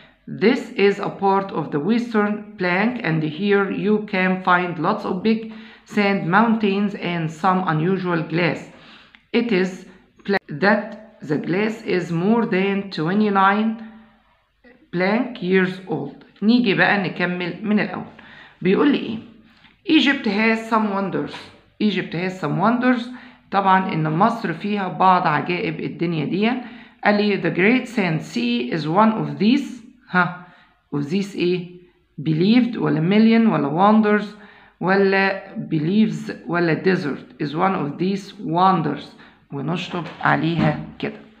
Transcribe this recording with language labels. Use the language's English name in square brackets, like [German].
[English] This is a part of the western plank and here you can find lots of big sand mountains and some unusual glass. It is that the glass is more than 29 blank years old. [Arabic] نيجي بقى نكمل من الأول. بيقول لي إيه؟ [English] Egypt has some wonders. Egypt has some wonders. [Arabic] طبعا إن مصر فيها بعض عجائب الدنيا دي. قال لي [English] the Great Sand Sea is one of these. [Arabic] of these إيه؟ believed ولا million ولا wonders ولا believes ولا desert [English] is one of these wonders. [Arabic] ونشطب عليها كده.